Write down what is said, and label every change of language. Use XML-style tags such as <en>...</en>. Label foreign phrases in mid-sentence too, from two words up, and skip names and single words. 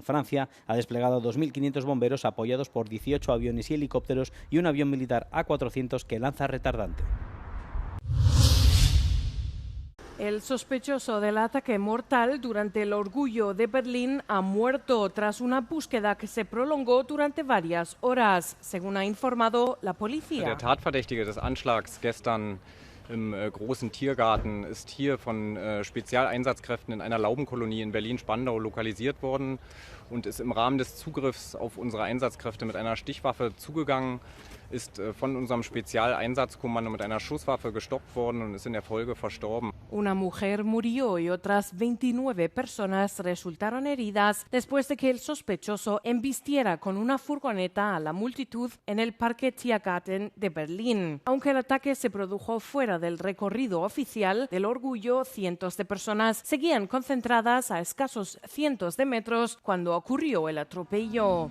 <es>Francia ha desplegado 2.500 bomberos apoyados por 18 aviones y helicópteros y un avión militar A400 que lanza retardante. El sospechoso del ataque mortal durante el Orgullo de Berlín ha muerto tras una búsqueda que se prolongó durante varias horas, según ha informado la policía.</es> <de>Der Tatverdächtige des Anschlags gestern im großen Tiergarten ist hier von Spezialeinsatzkräften in einer Laubenkolonie in Berlin-Spandau lokalisiert worden und ist im Rahmen des Zugriffs auf unsere Einsatzkräfte mit einer Stichwaffe zugegangen, ist von unserem Spezialeinsatzkommando mit einer Schusswaffe gestoppt worden und ist in der Folge verstorben.</de> <es>Una mujer murió y otras 29 personas resultaron heridas después de que el sospechoso embistiera con una furgoneta a la multitud en el Parque Tiergarten de Berlín. Aunque el ataque se produjo fuera del recorrido oficial del Orgullo, cientos de personas seguían concentradas a escasos cientos de metros cuando ocurrió el atropello.</es>